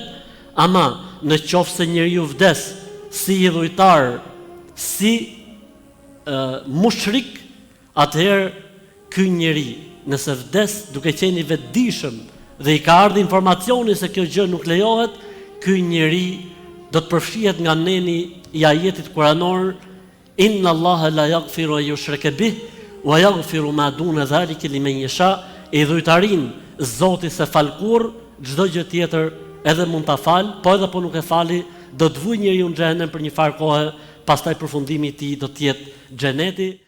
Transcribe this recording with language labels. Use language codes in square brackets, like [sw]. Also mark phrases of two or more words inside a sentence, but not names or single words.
[sq] Ama në qoftë se njeriu vdes si idhujtar, si mushrik, atëherë ky njeri, nëse vdes duke qenë i vetëdijshëm dhe i ka ardhur informacioni se kjo gjë nuk lejohet, ky njeri do të përfshihet nga neni i ajetit kuranor, [ar] إن الله لا يغفر أن يشرك به ويغفر ما دون ذلك لمن يشاء. [sq] Idhujtarin Zoti se fal kurr, çdo gjë tjetër edhe mund ta fal, po edhe po nuk e fali, do të vujë njeriu në xhenem për një farë kohe, pastaj përfundimi i tij do të jetë xheneti.